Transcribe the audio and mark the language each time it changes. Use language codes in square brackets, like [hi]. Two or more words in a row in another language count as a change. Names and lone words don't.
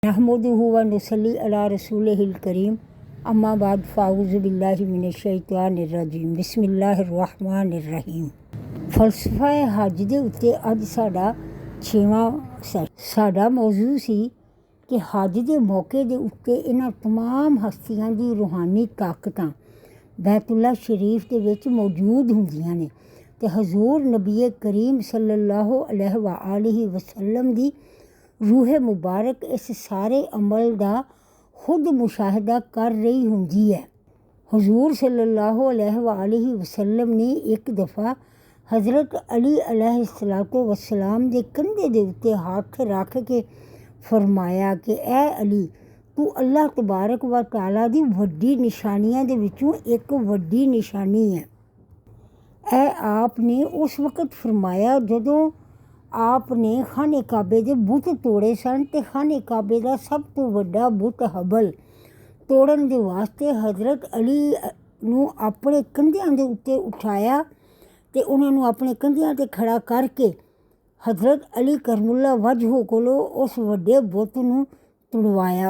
[ar] نحمده ونصلي على رسوله الكريم أما بعد فأعوذ بالله من الشيطان الرجيم بسم الله الرحمن الرحيم. [pa] فلسفہ حج دے اتے اج ساڈا 6واں ساڈا موضوع سی کہ حج دے موقعے دے اتے انہاں تمام ہستیاں دی روحانی طاقتاں بیت‌اللہ شریف دے وچ موجود ہوندیاں نے تے حضور نبی کریم [ar] صلى الله عليه وسلم [pa] دی روح مبارک اس سارے عمل کا خود مشاہدہ کر رہی ہوندی ہے. حضور [ar] صلى الله عليه وسلم [pa] نے ایک دفعہ حضرت علی [ar] عليه الصلاة والسلام [pa] دے کندھے دے اتے ہاتھ رکھ کے فرمایا کہ اے علی، تو [ar] الله تبارك وتعالى [pa] دی وڈی نشانیاں دے وچوں ایک وڈی نشانی ہے. اے آپنے اس وقت فرمایا جدوں آپنے خانے کعبے دے بت توڑے سن تے خانے کعبے کا سب تو وڈا بت ہبل توڑن دے واسطے حضرت علی نوں اپنے کندھیاں دے اتے اٹھایا تے انہاں نوں اپنے کندھیاں تے کھڑا کرکے حضرت علی [ar] كرم الله وجهه [pa] کولوں اس وڈے بت نوں تڑوایا.